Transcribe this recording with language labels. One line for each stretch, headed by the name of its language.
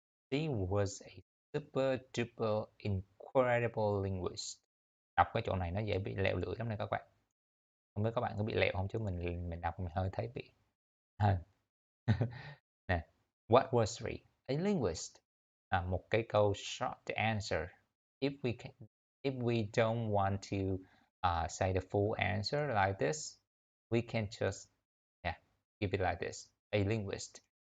English: She was a super duper incredible linguist.
Vietnamese: Đọc cái chỗ này nó dễ bị lẹo lưỡi lắm này các bạn. Không biết các bạn có bị lẹo không, chứ mình đọc mình hơi thấy bị hơn.
English: Nè, what was she? A linguist.
Vietnamese: Một cái câu
English: short answer. if we don't want to say the full answer like this, we can just give it like this: a linguist.